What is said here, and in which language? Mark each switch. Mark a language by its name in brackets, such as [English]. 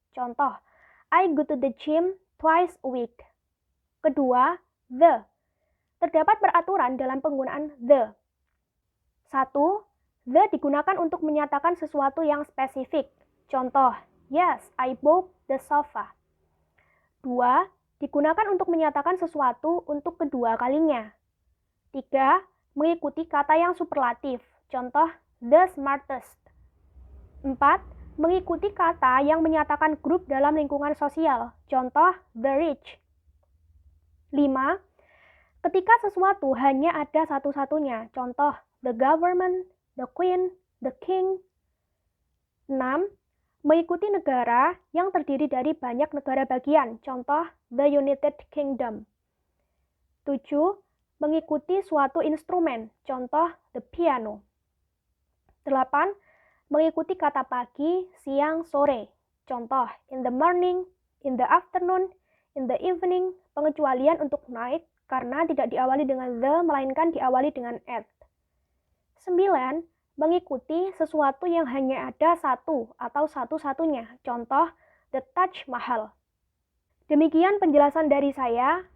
[Indonesian] Contoh, [English] I go to the gym twice a week. [Indonesian] Kedua, the. Terdapat peraturan dalam penggunaan the. 1. The digunakan untuk menyatakan sesuatu yang spesifik. Contoh, [English] yes, I bought the sofa. 2. [Indonesian] Digunakan untuk menyatakan sesuatu untuk kedua kalinya. 3. Mengikuti kata yang superlatif. Contoh, [English] the smartest. [Indonesian] 4. Mengikuti kata yang menyatakan grup dalam lingkungan sosial. Contoh, [English] the rich. 5. [Indonesian] Ketika sesuatu hanya ada satu-satunya. Contoh, [English] the government, the queen, the king. 6. [Indonesian] Mengikuti negara yang terdiri dari banyak negara bagian. Contoh, [English] the United Kingdom. 7. [Indonesian] Mengikuti suatu instrumen. Contoh, [English] the piano. [Indonesian] 8. Mengikuti kata pagi, siang, sore. Contoh, [English] in the morning, in the afternoon, in the evening. [Indonesian] Pengecualian untuk night karena tidak diawali dengan the, melainkan diawali dengan at. 9. Mengikuti sesuatu yang hanya ada satu atau satu-satunya. Contoh, the Taj Mahal. Demikian penjelasan dari saya.